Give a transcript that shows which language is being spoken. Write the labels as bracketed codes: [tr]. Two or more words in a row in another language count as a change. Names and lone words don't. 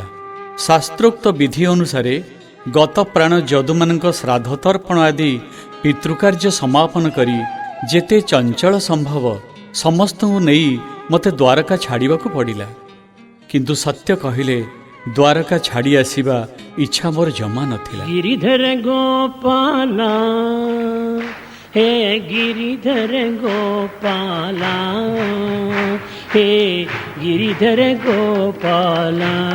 [or] ଶାସ୍ତ୍ରୋକ୍ତ ବିଧି ଅନୁସାରେ ଗତ ପ୍ରାଣ ଯଦୁମାନଙ୍କ ଶ୍ରାଦ୍ଧ ତର୍ପଣ ଆଦି ପିତୃକାର୍ଯ୍ୟ ସମାପନ କରି ଯେତେ ଚଞ୍ଚଳ ସମ୍ଭବ ସମସ୍ତଙ୍କୁ ନେଇ ମୋତେ ଦ୍ୱାରକା ଛାଡ଼ିବାକୁ ପଡ଼ିଲା। କିନ୍ତୁ ସତ୍ୟ କହିଲେ ଦ୍ୱାରକା ଛାଡ଼ି ଆସିବା ଇଚ୍ଛା ମୋର ଜମା ନଥିଲା। [hi] गिरिधर गोपाला हे गिरिधर गोपाला हे गिरिधर गोपाला